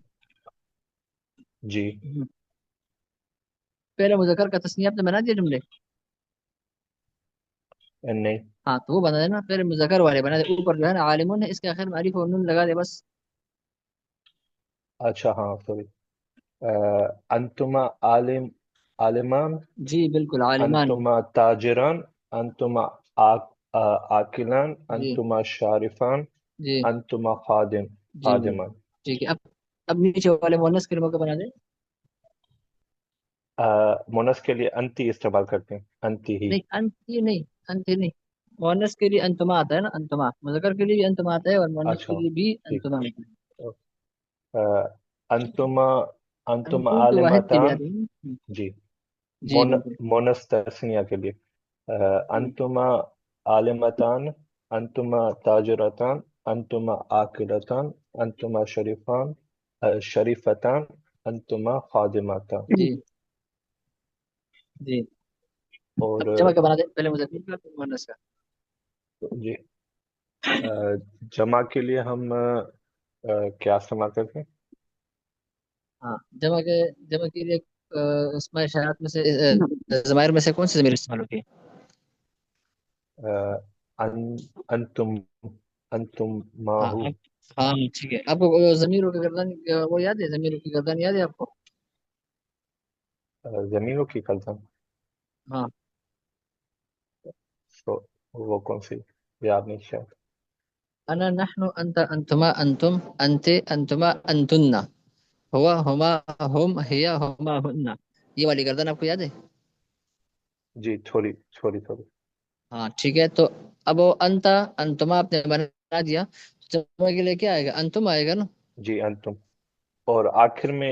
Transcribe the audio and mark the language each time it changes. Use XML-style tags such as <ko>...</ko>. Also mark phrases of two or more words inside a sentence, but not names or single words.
<ur>جی ہم، پہلے مذکر کا تسنیہ آپ نے بنا دیا جملے. نہیں. ہاں تو وہ بنا دینا. پہلے مذکر والے بنا دے، اوپر جو ہے نا عالمون ہے، اس کے آخر میں الف اور نون لگا دے بس. اچھا ہاں سوری.</ur> <ar>انتما عالمان،</ar> <ur>جی بالکل عالمان.</ur> <ar>انتما تاجران، انتما عاقلان،</ar> <ur>جی</ur> <ar>انتما شارفان،</ar> <ur>جی</ur> <ar>انتما</ar> <ur>جی جی</ur> <ar>خادمان.</ar> <ur>ٹھیک ہے. اب نیچے والے مونس کلموں کو بنا دیں. مونس کے لیے انتی استعمال کرتے ہیں.</ur> <ar>انتی ہی.</ar> <ur>نہیں انتی نہیں، انتی نہیں. مونس کے لیے انتما آتا ہے نا، انتما. مذکر کے لیے بھی انتما آتا ہے اور مونس کے اچھا لیے بھی ٹھیک. انتما آتا ہے.</ur> <ar>انتما انتما</ar> <ur>انتم تو واحد کے لیے</ur> <ar>عالمتان.</ar> <ur>آتے ہیں نا. جی جی بالکل. مونس تسنیہ کے لیے.</ur> <ar>انتما عالمتان، انتما تاجرتان، انتما عاقلتان، انتما شریفتان، انتما خادمتان.</ar> <ur>جی جی. اور اب جمع کا بنا دیں، پہلے مذکر کا پھر مونس کا. جی جمع کے لیے ہم کیا استعمال کرتے ہیں؟ ہاں جمع کے لیے اسماء اشارات میں سے ضمائر میں سے کون سی ضمیر استعمال ہوتی ہے؟</ur> <ar>انتم، انتم ما</ar> <ur>ہاں</ur> <ar>ہو.</ar> <ur>ہاں ٹھیک ہے. آپ کو ضمیروں کی گردان وہ یاد ہے؟ ضمیروں کی گردان یاد ہے آپ کو؟ زمینوں کی کلزم. ہاں تو وہ کون سی یاد نہیں شاید.</ur> <ar>انا نحن انت انتما انتم انت انتما انتن ہوا ہما ہم ہیا ہما ہن.</ar> <ur>یہ والی گردان آپ کو یاد ہے؟ جی تھوڑی تھوڑی تھوڑی. ہاں ٹھیک ہے. تو اب وہ</ur> <ar>انتا انتما</ar> <ur>آپ نے بنا دیا، جمع کے لیے کیا آئے گا؟ انتم آئے گا نا. جی انتم. اور آخر میں</ur>